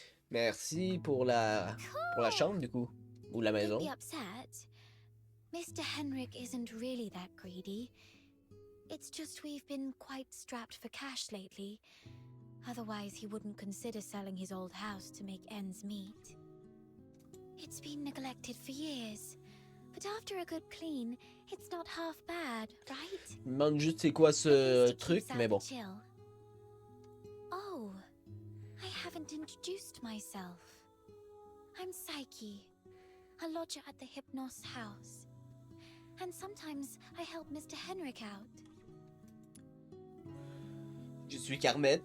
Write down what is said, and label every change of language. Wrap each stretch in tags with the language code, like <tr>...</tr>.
<fr>Merci pour la chambre, du coup. Ou la maison.</fr> <en>Mr. Henrik isn't really that greedy. It's just we've been quite strapped for cash lately. Otherwise, he wouldn't consider selling his old house to make ends meet. It's been neglected for years. But after a good clean, it's not half bad, right?</en> <fr>Je me demande juste c'est quoi ce truc, mais bon.</fr> <en>Oh, I haven't introduced myself. I'm Psyche, a lodger at the Hypnos house. And sometimes I help Mr. Henrik out.</en> <fr>Je suis Carmette.</fr>